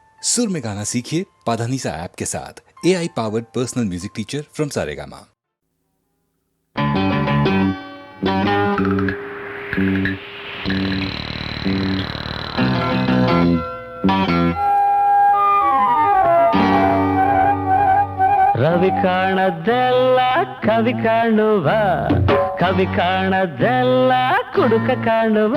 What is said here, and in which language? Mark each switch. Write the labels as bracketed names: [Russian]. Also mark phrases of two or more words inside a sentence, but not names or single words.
[Hindi] सुर में गाना सीखिए पाधानीसा ऐप के साथ। [English] AI powered personal music teacher from [Hindi] सारेगामा। [Kannada] ರವಿ ಕಾಣದೆಲ್ಲ ಕವಿ ಕಾಣುವ, ಕವಿ ಕಾಣದೆಲ್ಲ ಕುಡುಕ ಕಾಣುವ.